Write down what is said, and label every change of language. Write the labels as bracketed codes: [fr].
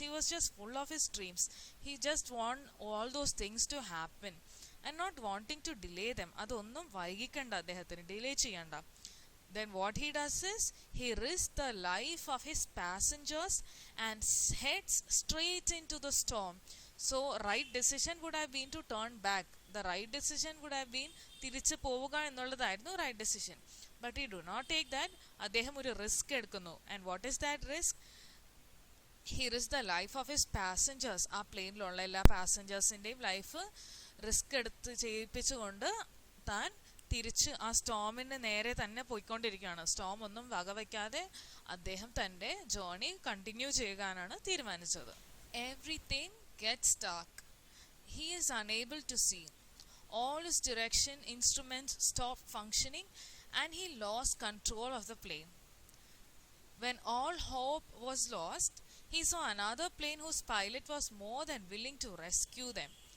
[en] He was just full of his dreams. He just want all those things to happen and not wanting to delay them. [ml] അതൊന്നും വൈകിക്കണ്ട, അദ്ദേഹത്തിന് delay ചെയ്യണ്ട. [en] Then what he does is he risks the life of his passengers and heads straight into the storm. So right decision would have been to turn back. the right decision would have been [ml] തിരിച്ചു പോവുക എന്നുള്ളതായിരുന്നു [en] Right decision. But he do not take that. [ml] അദ്ദേഹം ഒരു risk എടുക്കുന്നു. [en] and what is that risk? he risked the life of his passengers. [ml] ആ പ്ലെയിനിലുള്ള എല്ലാ പാസഞ്ചേഴ്സിൻ്റെയും life risk എടുത്ത് ചെയ്യിപ്പിച്ചുകൊണ്ട് താൻ തിരിച്ച് ആ സ്റ്റോമിന് നേരെ തന്നെ പോയിക്കൊണ്ടിരിക്കുകയാണ്. സ്റ്റോം ഒന്നും വകവയ്ക്കാതെ അദ്ദേഹം തൻ്റെ ജേർണി കണ്ടിന്യൂ ചെയ്യാനാണ് തീരുമാനിച്ചത്. [en] Everything gets dark. He is unable to see. All his direction instruments stopped functioning and he lost control of the plane. When all hope was lost, he saw another plane whose pilot was more than willing to rescue them.